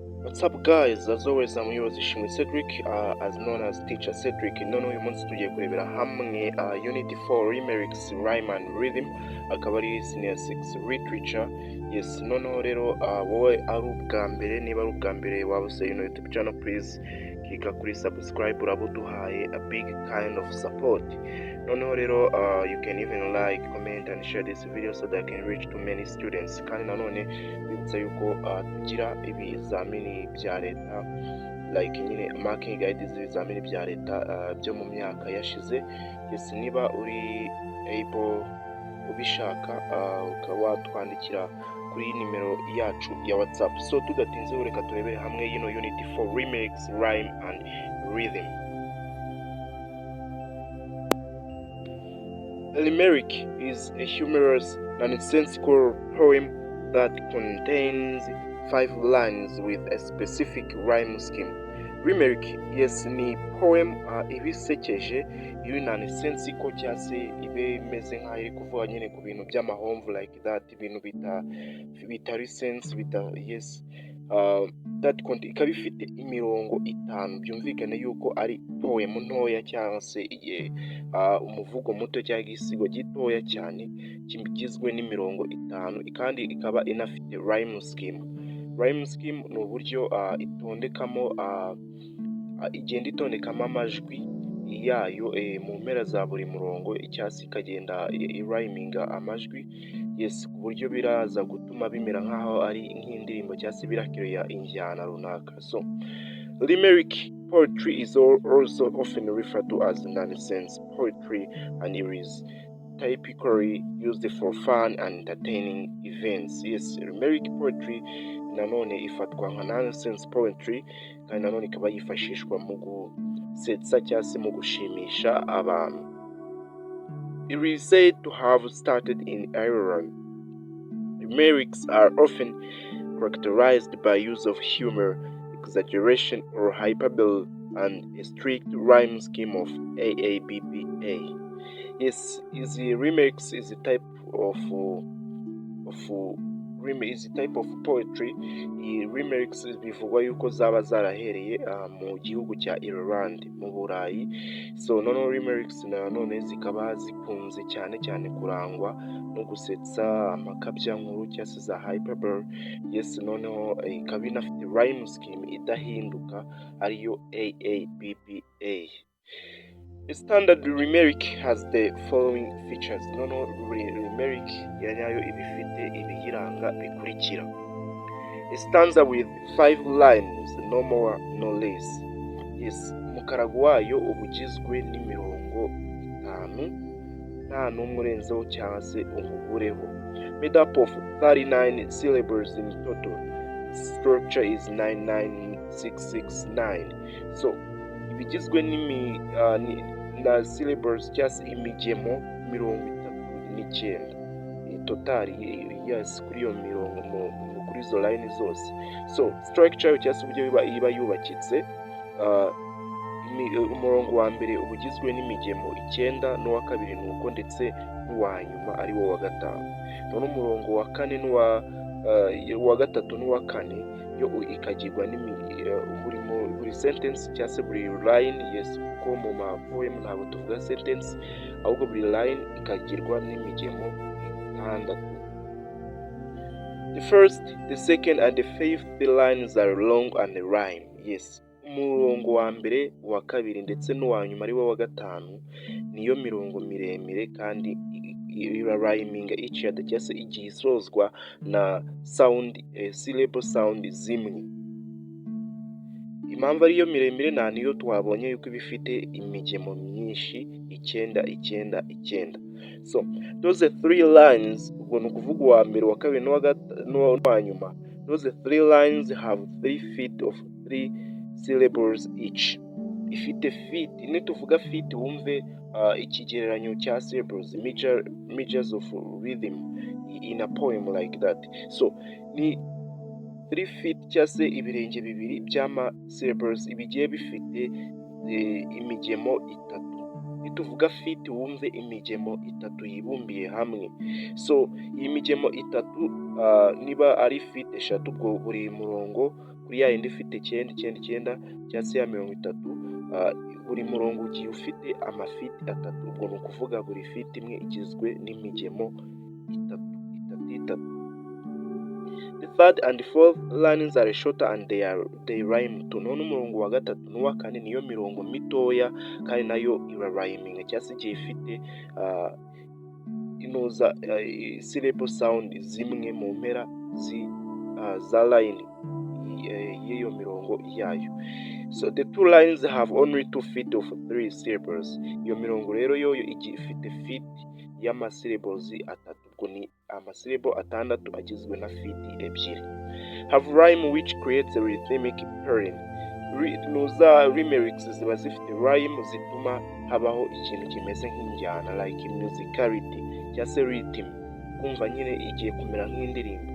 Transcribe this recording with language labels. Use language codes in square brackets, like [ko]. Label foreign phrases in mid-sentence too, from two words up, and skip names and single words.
[en] What's up guys, as always I'm yours Ishimwe Cedric, as known as Teacher Cedric. [rw] None uyu munsi tugiye kurebera hamwe Unity 4 Limericks Rhyme and Rhythm, akaba ari Senior 6 Literature. Yes, noneho rero wowe ari ubwa mbere, niba ari ubwa mbere waba usaye ino [en] YouTube channel, [rw] please klika kuri subscribe, uraba uduhaye [en] a big kind of support. Noneho rero you can even like, comment and share this video so that I can reach to many students. [rw] Kandi nanone bibutsa yuko tugira ibizamini bya leta, like nyine [en] marking guides [rw] ibizamini bya leta byo mu myaka yashize. Yes, niba uri able ubishaka ukaba watwandikira kuri nimero yacu ya WhatsApp. So tudatinze reka turebere hamwe yino Unity 4 Limericks Rhyme and Rhythm. [en] A limerick is a humorous, nonsensical poem that contains 5 lines with a specific rhyme scheme. Limerick, yes, [rw] ni poem ibisekeje, iri nonsensical cyangwa se ibe imeze nk'aho iri kuvuga nyine ku bintu by'amahomvu [en] like that, [rw] ibintu bitari [en] sense yes, that [rw] ikaba ifite imirongo 5. Byumvikane yuko ari poem ntoya cyangwa se umuvugo muto cyangwa igisigo gitoya cyane kigizwe n'imirongo 5, kandi ikaba inafite [en] rhyme scheme. Rhyme scheme [rw] ni uburyo itondekamo igenda itondekamo amajwi yayo mu mpera za buri murongo, icyasi ikagenda irhyminga amajwi, yes, ku buryo biraza gutuma bimera nk'aho ari nk'indirimbo cyangwa se birakiriya injyana runaka. [en] So limerick poetry is also often referred to as nonsense poetry, and it is typically used for fun and entertaining events. [rw] Yes, [en] limerick poetry [rw] nanone ifatwa nka [en] nonsense poetry, [rw] kandi nanone ikaba yifashishwa mu gusetsa cyangwa se mu gushimisha abantu. [en] It is said to have started in Ireland. Limericks are often characterized by use of humor, exaggeration or hyperbole, and a strict rhyme scheme of AABBA. Yes, limericks is a type of poetry. [rw] Limericks bivugwa yuko zaba zarahereye mu gihugu cya Ireland mu Burayi. So noneho limericks nanone zikaba zikunze cyane kurangwa no gusetsa amakabya nkuru cyangwa se za hyperbole. Yes, noneho ikaba inafite [en] rhyme scheme [rw] idahinduka ariyo AABBA. [en] A standard limerick has the following features. [rw] Noneho limerick yanyayo ibifite ibiyiranga bikurikira: [en] a stanza with 5 lines, no more no less. Yes, [rw] umukarago wayo ubugizwe n'imirongo 5, nta n'umwe urenzeho cyangwa se umubureho. [en] Made up of 39 syllables in total. Structure is 99669. [rw] So ibigizwe na syllables cyangwa se imigemo 39 totali, yes, kuri iyo mirongo kuri izo line zose. [en] So structure [rw] cyangwa se uburyo iba yubakitse, umurongo wa mbere ubugizwe n'imigemo 9, n'uwa kabiri nuko, ndetse n'uwa nyuma ari wo wa 5. None umurongo wa 4 wa gatatu n'uwa 4 yo ikagirwa buri sentence cyangwa se buri [en] line, yes, [rw] kuko mu poem ntabwo tuvuga sentence ahubwo buri line ikagirwa n'imigemo 6. [en] The first, the second and the fifth lines are long and rhyme. Yes, [rw] umurongo wa mbere, wa kabiri ndetse n'uwa nyuma ari wo wa 5 niyo mirongo miremire kandi irarhyminga [en] each other [rw] cyangwa se igihe isozwa na [en] sound, syllable sound [rw] zimwe. Impamvu ariyo miremire nta niyo twabonye yuko bifite imigemo myinshi 9. [en] So those 3 lines, [rw] ubwo ni ukuvuga uwa mbere, wa kabiri n'uwa nyuma, [en] those 3 lines have 3 feet of 3 syllables each. [rw] Ifite feet, nituvuga feet wumve ikigereranyo cya syllables, [en] measures of rhythm in a poem like that. [rw] So ni 3 feet cyangwa se ibirenge bibiri by'ama syllables ibigiye bifite imigemo 3. Nituvuga feet wumve imigemo 3 yibumbiye hamwe. So iyi migemo 3 niba ari feet 3, ubwo buri murongo kuri ya yindi ifite 9 cyangwa se ya 30, buri murongo ugiye ufite amafiti 3, ubwo ni ukuvuga buri fiti imwe igizwe n'imigemo 3. [en] The third and fourth lines are shorter and they rhyme too. [rw] None umurongo wa gatatu n'uwa kane niyo mirongo mitoya kandi nayo irarhyminga cyangwa se igiye ifite inoza [en] syllable sound [rw] zimwe mu mpera za line y'iyo mirongo yayo. [en] So the two lines have only 2 feet of 3 syllables. [rw] Iyo mirongo rero yo igiye ifite feet y'amasyllables 3, ubwo ni amasyllable 6 agizwe na feet 2. [en] Have rhyme which creates a rhythmic pairing. [rw] Nuza Limericks ziba zifite rhyme zituma habaho ikintu kimeze nk'injyana [en] like musicality [rw] cyangwa se rhythm, kumva nyine igiye kumera nk'indirimbo.